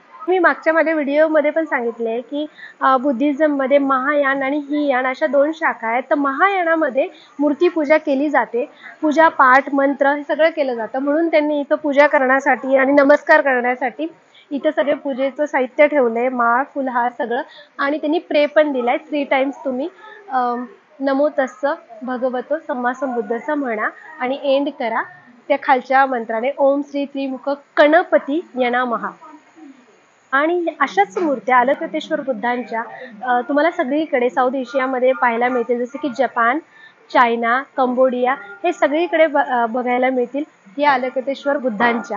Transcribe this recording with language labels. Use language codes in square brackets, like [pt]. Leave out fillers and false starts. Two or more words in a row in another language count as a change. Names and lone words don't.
[mr] मी मागच्या माझ्या व्हिडिओमध्ये पण सांगितले की बुद्धिझममध्ये महायान आणि हीयान अशा 2 शाखा आहेत. तर महायानामध्ये मूर्तीपूजा केली जाते. पूजा पाठ मंत्र हे सगळं केलं जातं. म्हणून त्यांनी इथं पूजा करण्यासाठी आणि नमस्कार करण्यासाठी इथं सगळे पूजेचं साहित्य ठेवलंय, माळ फुलहार सगळं. आणि त्यांनी प्रे पण दिलाय 3 टाइम्स तुम्ही [pi] नमो तस्स भगवतो सम्मा संबुद्धस्स [mr] म्हणा आणि एंड करा त्या खालच्या मंत्राने [sa] ओम श्री त्रिमुख गणपती नमः. [mr] आणि अशाच मूर्त्या अलकतेश्वर बुद्धांच्या तुम्हाला सगळीकडे [en] South Asiaमध्ये [mr] पाहायला मिळतील. जसे की जपान, चायना, कंबोडिया हे सगळीकडे बघायला मिळतील या अलकतेश्वर बुद्धांच्या.